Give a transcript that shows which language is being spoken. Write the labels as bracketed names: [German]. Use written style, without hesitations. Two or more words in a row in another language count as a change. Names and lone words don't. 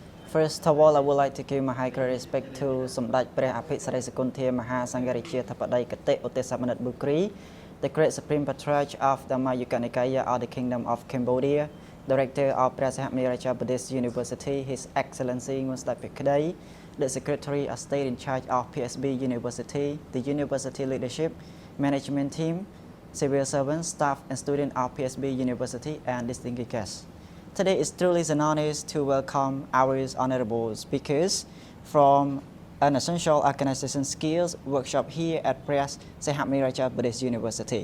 [English] First of all, I would like to give my high respect to Samdaj ព្រះអភិសិរិសគុណធាមហាសង្ឃរាជាធិបតីគតិឧទ្ទេសមនិតបុគ្រី the great supreme patriarch of the Mayukanikaya of the Kingdom of Cambodia, Director of ព្រះសហមេរាជាបឌិស University, His Excellency Nguyen Pikday, the Secretary of State in charge of PSBU University, the University Leadership, Management Team, civil servants, staff and students of PSBU University, and distinguished guests. Today is truly an honor to welcome our honorable speakers from an essential organization skills workshop here at Press Sehamiraja Buddhist University.